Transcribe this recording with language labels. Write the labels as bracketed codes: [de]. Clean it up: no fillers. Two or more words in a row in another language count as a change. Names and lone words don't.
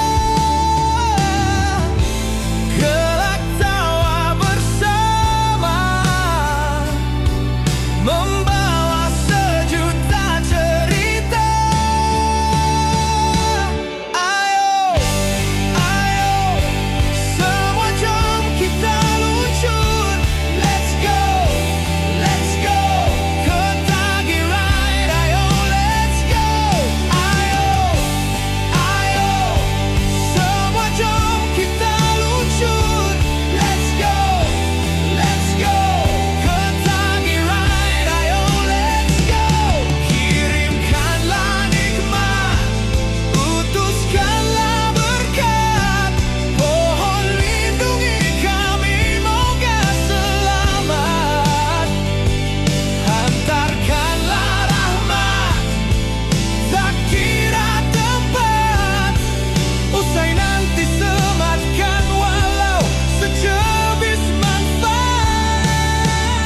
[ms] Kelak tawa bersama, membawa sejuta cerita. Ayo, ayo, semua jom kita luncur. [en] Let's go, [ms] ke Tagi Ride. Ayo, [en] let's go. [ms] Ayo, ayo, semua jom kita luncur. [en] Let's go, [ms] ke Tagi Ride. Ayo, [en] let's go. [ms] Kirimkanlah nikmat, utuskanlah berkat, pohon lindungi kami, moga selamat. Hantarkanlah rahmat, tak kira tempat, usai nanti sematkan walau secebis manfaat.